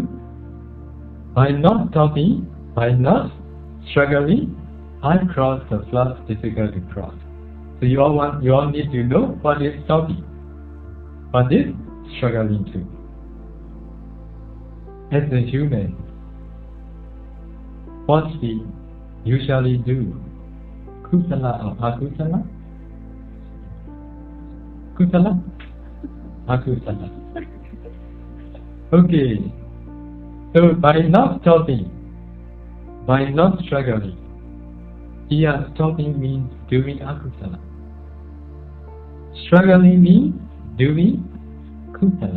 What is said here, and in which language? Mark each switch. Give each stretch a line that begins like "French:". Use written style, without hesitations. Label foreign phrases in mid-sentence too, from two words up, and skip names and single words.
English: By not stopping, by not struggling, I cross the floods difficult to cross. So you all need to know what is stopping, what is struggling to. As a human, what we usually do, kusala or akusala?
Pali: Kusala? Akusala.
English: Okay, so by not stopping, by not struggling, here stopping means doing akusala. Struggling means doing kusala.